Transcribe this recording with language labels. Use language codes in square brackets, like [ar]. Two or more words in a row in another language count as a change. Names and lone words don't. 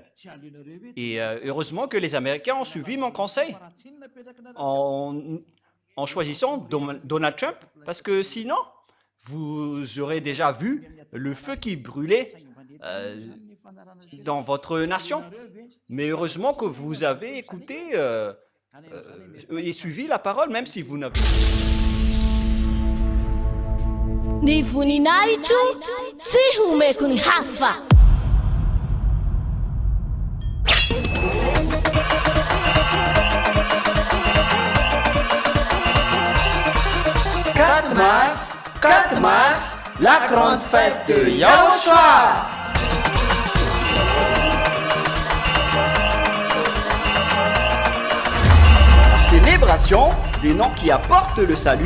[fr] Et heureusement que les Américains ont suivi mon conseil en choisissant Donald Trump, parce que sinon, vous aurez déjà vu le feu qui brûlait dans votre nation. Mais heureusement que vous avez écouté et suivi la parole, même si vous n'avez... [mg] Ni voninahitro tsy homeko ny hafa. [fr] Quatre mars, la grande fête de Yahushua. Célébration des noms qui apportent le salut,